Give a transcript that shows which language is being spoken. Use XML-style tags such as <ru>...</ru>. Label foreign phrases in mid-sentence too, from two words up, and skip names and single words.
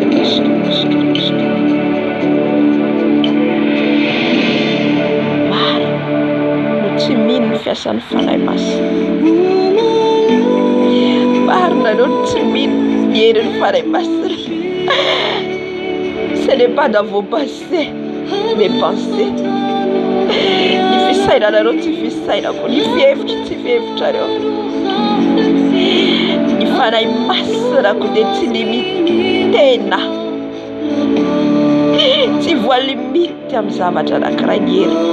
<mg>maro fiasan'ny fanahy masina. Marina anao tsy mino herin'ny fanahy masina.</mg> <fr>Ce n'est pas dans vos pensées, mes pensées.</fr> <mg>Ny fisainanareo tsy fisainako, ny fihevitry tsy fihevitrareo. Ny fanahy masinako dia tsy limitena, tsy voalimity amin'ny zavatra anankiray ny heriko.</mg>